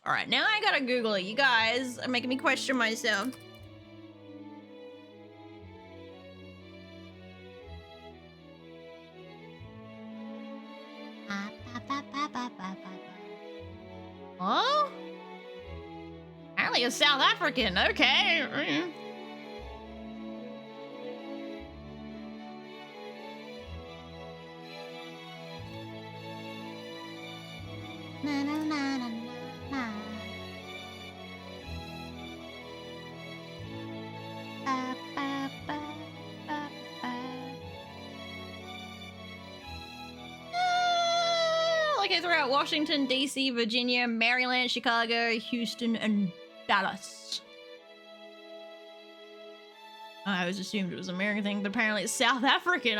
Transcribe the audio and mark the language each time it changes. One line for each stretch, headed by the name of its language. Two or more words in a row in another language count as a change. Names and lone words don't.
English: All right, now I gotta Google it. You guys are making me question myself. Oh? Apparently a South African. Okay. Na, na, na, na, na. Ba, ba, ba, ba, ba. Okay, throughout Washington, D.C., Virginia, Maryland, Chicago, Houston, and Dallas. I always assumed it was an American thing, but apparently it's South African.